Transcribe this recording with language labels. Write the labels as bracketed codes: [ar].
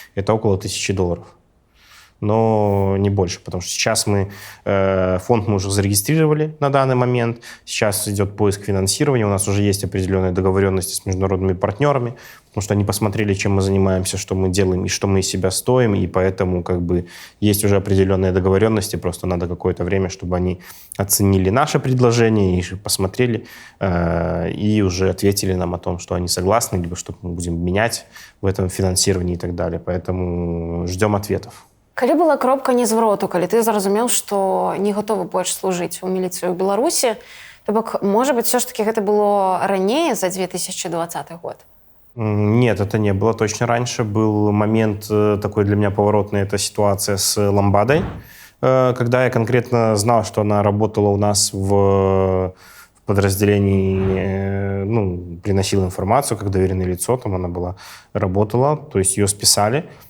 [ru] Это около $1000. Но не больше, потому что сейчас фонд мы уже зарегистрировали на данный момент, сейчас идет поиск финансирования, у нас уже есть определенные договоренности с международными партнерами, потому что они посмотрели, чем мы занимаемся, что мы делаем и что мы из себя стоим, и поэтому как бы есть уже определенные договоренности, просто надо какое-то время, чтобы они оценили наше предложение и посмотрели, и уже ответили нам о том, что они согласны, либо что мы будем менять в этом финансировании и так далее, поэтому ждем ответов. [be] Калі была кропка незвароту, калі ты зразумеў, што не гатовы больш служыць у міліцыю ў Беларусі, то бок, можа быць, [ru] все ж таки [be] гэта было ранее, за 2020 год? [ru] Нет, это не было точно раньше. Был момент такой для меня поворотный, это ситуация с Ламбадой, когда я конкретно знал, что она работала у нас в подразделении, приносила информацию, как доверенное лицо, там она работала, то есть ее списали.